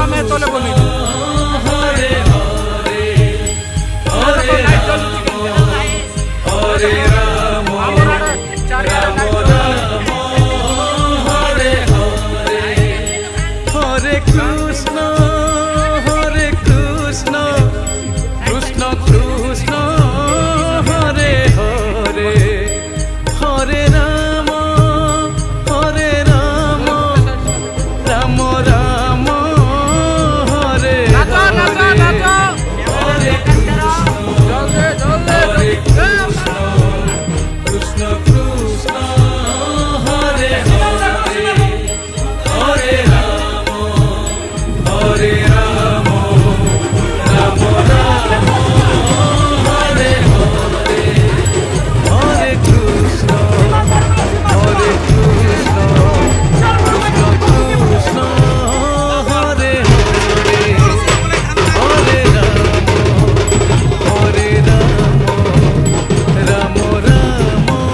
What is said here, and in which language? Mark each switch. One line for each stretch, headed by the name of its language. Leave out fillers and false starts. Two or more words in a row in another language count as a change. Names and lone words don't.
Odia: ତଳେ ବନେଇ
Sanskrit: Hare Hare Hare Rama Hare Rama Rama Rama Hare Hare Hare Krishna Krishna Krishna Hare Hare Hare Rama Rama Rama Hare
Bangla: নাচো নাচো নাচো
Sanskrit: Hare Krishna
Bangla: জলদি জলদি
Sanskrit: Hare Krishna Krishna Krishna Hare Hare Hare Rama Hare Rama Rama Rama Hare Hare Hare Krishna Hare Krishna Krishna Krishna Hare Hare Hare Rama Hare Rama Rama Rama